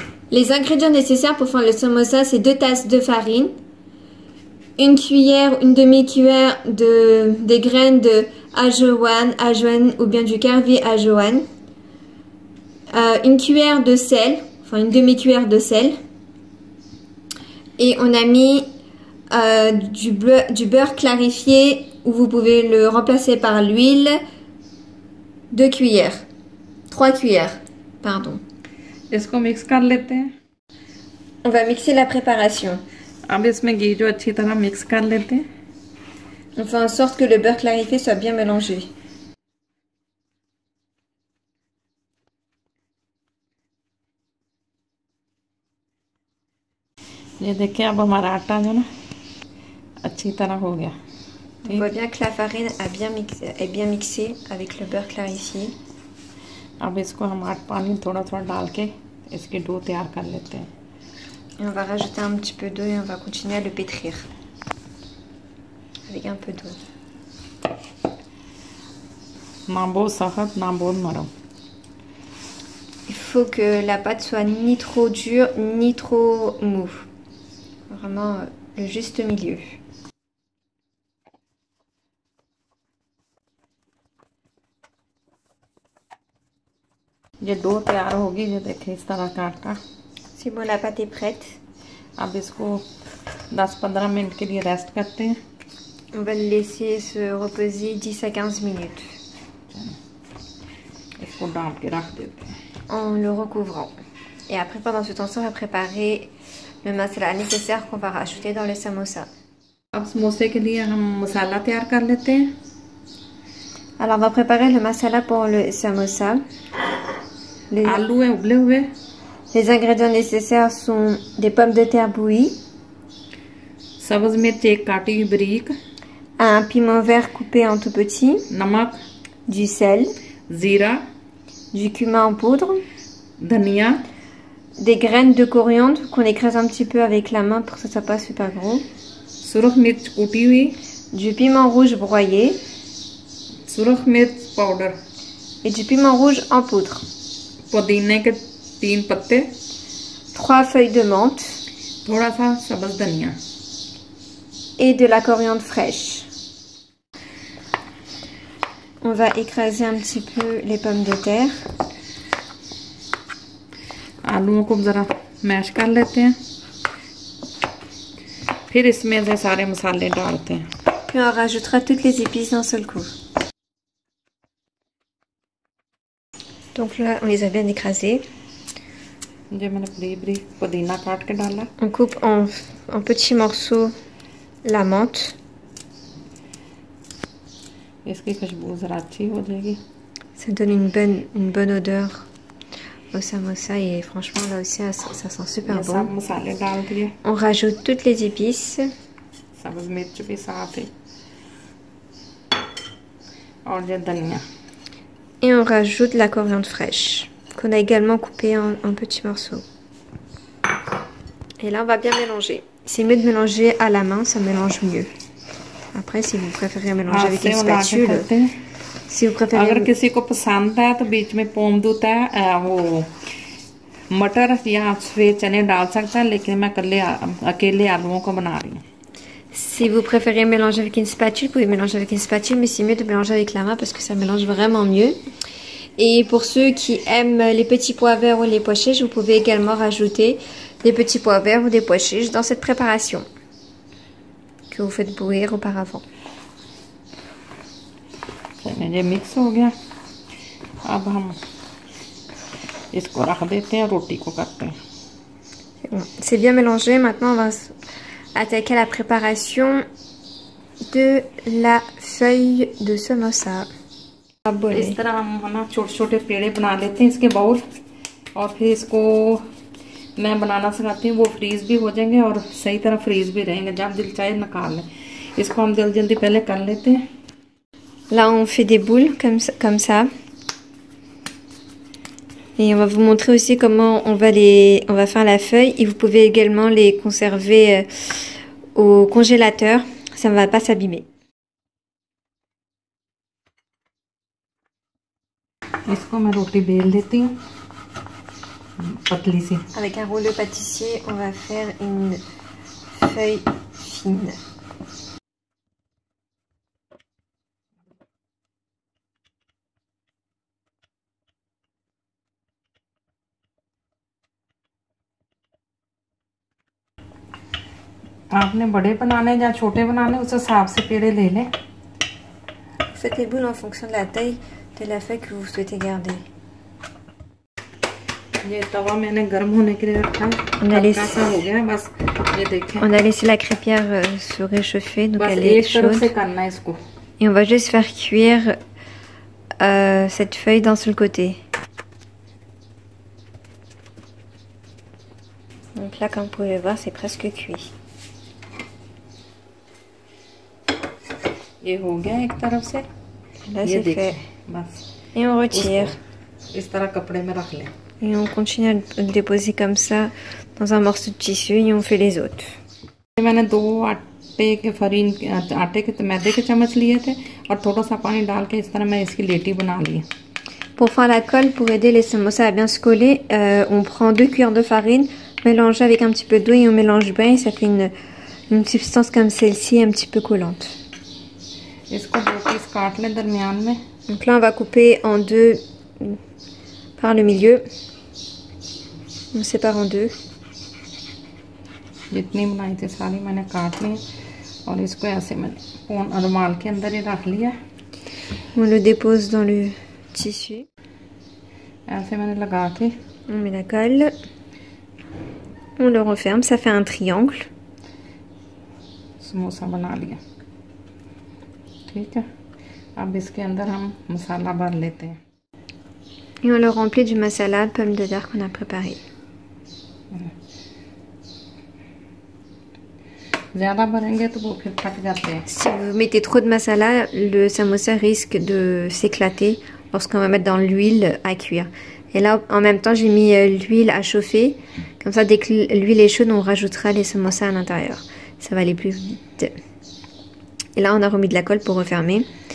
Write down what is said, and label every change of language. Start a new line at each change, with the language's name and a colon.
French: Les ingrédients nécessaires pour faire le samosa, c'est 2 tasses de farine, une cuillère, une demi-cuillère des graines de ajoane ou bien du karvi ajoane, une cuillère de sel, enfin une demi-cuillère de sel, et on a mis du beurre clarifié ou vous pouvez le remplacer par l'huile, 2 cuillères, 3 cuillères, pardon.
Hindi: इसको mix कर लेते हैं।
French: On va mixer la préparation.
Hindi: अब इसमें घी जो अच्छी तरह mix कर लेते हैं।
French: On fait en sorte que le beurre clarifié soit bien mélangé.
Hindi: ये देखिए, अब हमारा आटा जो ना अच्छी तरह हो गया।
French: On voit bien que la farine est bien mixée avec le beurre clarifié.
Hindi: अब इसको हम पानी थोड़ा थोड़ा डाल के इसकी डो तैयार कर लेते हैं।
French: Et on va rajouter un petit peu d'eau et on va continuer à le pétrir avec un peu d'eau.
Hindi: ना बहुत सख्त ना बहुत नरम।
French: Il faut que la pâte soit ni trop dure ni trop mou. Vraiment le juste milieu.
Hindi: ये dough तैयार होगी। ये देखिए इस तरह का आटा।
French: C'est bon, la pâte est prête.
Hindi: अब इसको 10-15 मिनट के लिए रेस्ट करते हैं।
French: On va le laisser se reposer 10 à 15 minutes.
Hindi: इसको डाल के रख देते हैं
French: en le recouvrant. Et après, pendant ce temps-ci, on va préparer le masala nécessaire qu'on va rajouter dans le samosa.
Hindi: अब समोसे के लिए हम मसाला तैयार कर लेते हैं।
French: Alors, on va préparer le masala pour le samosa.
Hindi: आलू है उबले हुए।
French: Les ingrédients nécessaires sont des pommes de terre bouillies,
Hindi: सब्ज मिर्च एक काटी हुई बारीक,
French: un piment vert coupé en tout petit,
Hindi: नमक,
French: du sel,
Hindi: जीरा,
French: du cumin en poudre,
Hindi: धनिया,
French: des graines de coriandre qu'on écrase un petit peu avec la main pour que ça soit pas super gros,
Hindi: सुरख मिर्च कूटी हुई,
French: du piment rouge broyé
Hindi: सुरख मिर्च powder,
French: et du piment rouge en poudre,
Hindi: पुदीने के 3 पत्ते,
French: 3 feuilles de menthe
Hindi: थोड़ा सा सब्ज धनिया
French: et de la coriandre fraîche. On va écraser un petit peu les pommes de terre.
Hindi: आलूओं को ज़रा मैश कर लेते हैं। फिर इसमें से सारे मसाले डालते हैं।
French: Puis on rajoutera toutes les épices d'un seul coup. Donc là, on les a bien écrasés.
Hindi: ये मैंने बरीक बरीक पुदीना काट के डाला।
French: On coupe en petits morceaux la menthe.
Hindi: इसकी खुशबू ज़रा अच्छी हो जाएगी।
French: Ça donne une bonne odeur au samosa et franchement là aussi ça sent super bon.
Hindi: सब मसाले डाल दिए।
French: On rajoute toutes les épices.
Hindi: सब्ज मिर्च भी साथ है और ये धनिया।
French: Et on rajoute la coriandre fraîche qu'on a également coupée en petits morceaux. Et là on va bien mélanger. C'est mieux de mélanger à la main, ça mélange mieux. Après si vous préférez mélanger avec une spatule, si vous préférez...
Hindi: अगर किसी को पसंद है तो बीच में पोमदूत है वो मटर या सफेद चने डाल सकता है, लेकिन मैं अकेले आलूओं को बना रही हूँ।
French: Si vous préférez mélanger avec une spatule, vous pouvez mélanger avec une spatule, mais c'est mieux de mélanger avec la main parce que ça mélange vraiment mieux. Et pour ceux qui aiment les petits pois verts ou les pois chiches, vous pouvez également rajouter des petits pois verts ou des pois chiches dans cette préparation que vous faites bouillir auparavant.
Hindi: ये mix हो गया। अब हम इसको रख देते हैं, रोटी को करते हैं।
French: C'est bien mélangé. Maintenant, on va attaquer la préparation de la feuille de samosa.
Hindi: इस तरह हम ना छोटे छोटे पेड़े बना लेते हैं इसके बाउल, और फिर इसको मैं बनाना सिखाती हूँ। वो फ्रीज भी हो जाएंगे और सही तरह फ्रीज भी रहेंगे, जब दिल चाहे निकाल लें। इसको हम जल्दी जल्दी पहले कर लेते हैं।
French: Là, on fait des boules comme ça. Et on va vous montrer aussi comment on va faire la feuille. Et vous pouvez également les conserver au congélateur. Ça ne va pas s'abîmer.
Hindi: इसको मैं रोटी bell देती हूँ पतली सी।
French: Avec un rouleau pâtissier, on va faire une feuille fine.
Hindi: आपने बड़े बनाने या छोटे बनाने उस हिसाब से पेड़े ले लें।
French: Faites les boules en fonction de la taille de la feuille que vous souhaitez garder.
Hindi: ये तवा मैंने गर्म होने के लिए रखा। ऐसा हो गया है, बस ये देखें।
French: On a laissé la crêpière se réchauffer, donc elle est chaude. Et on va juste faire cuire cette feuille d'un seul côté. Donc là, comme vous pouvez voir, c'est presque cuit.
Hindi: ये हो गया एक तरफ से।
French: Là, c'est fait.
Hindi: बस।
French: Et on retire.
Hindi: इस तरह कपड़े में रख लें।
French: Et on continue à le déposer comme ça dans un morceau de tissu et on fait les autres.
Hindi: मैंने 2 आटे के मैदे के चम्मच लिए थे और थोड़ा सा पानी डाल के इस तरह मैं इसकी लेटी बना ली।
French: Pour faire la colle, pour aider les samosas à bien se coller, on prend 2 cuillères de farine, mélange avec un petit peu d'eau et on mélange bien et ça fait une substance comme celle-ci un petit peu collante.
Hindi: इसको 2 piece काट लें दरमियान में।
French: Donc là, on va couper en 2 par le milieu. On sépare en 2.
Hindi: जितनी बनाई थी सारी मैंने काट ली और इसको ऐसे मैंने रुमाल के अंदर ही रख लिया।
French: On le dépose dans le tissu.
Hindi: ऐसे मैंने लगा के
French: On met la colle. On le referme, ça fait un triangle.
Hindi: Samosa बना लिया। ठीक है, अब इसके अंदर हम मसाला भर लेते हैं।
French: Et on le remplit du masala, pomme de terre qu'on a préparé.
Hindi: ज़्यादा भरेंगे तो वो फिर फट जाते हैं।
French: Si vous mettez trop de masala, le samosa risque de s'éclater lorsqu'on va mettre dans l'huile à cuire. Et là, en même temps, j'ai mis l'huile à chauffer. Comme ça, dès que l'huile est chaude, on rajoutera les samosas à l'intérieur. Ça va aller plus vite. Et là, on a remis de la colle pour refermer.